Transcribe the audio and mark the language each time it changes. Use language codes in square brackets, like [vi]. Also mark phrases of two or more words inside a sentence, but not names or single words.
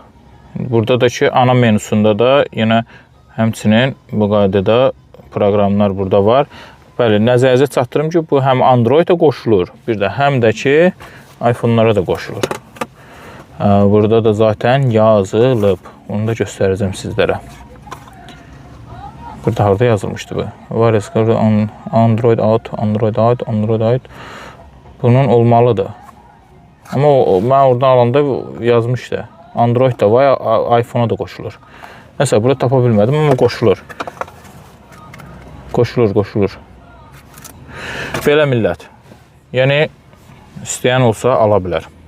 [az] Burada da ki, ana menusunda da yenə həmçinin bu qaydada proqramlar burada var. Bəli, nəzərinizə çatdırım ki, bu həm Android-ə qoşulur, bir də həm də ki, iPhone-lara da qoşulur. Burada da zaten yazılıb. Onu da göstərəcəm sizlərə. Burada harada yazılmışdı bu? [en] Wireless Android out. [az] Bunun olmalıdır. Amma mən oradan alanda yazmışdı. Android da var, iPhone-a da qoşulur. Nəsə, burada tapa bilmədim, amma qoşulur. Qoşulur. Belə millət. Yəni, istəyən olsa ala bilər.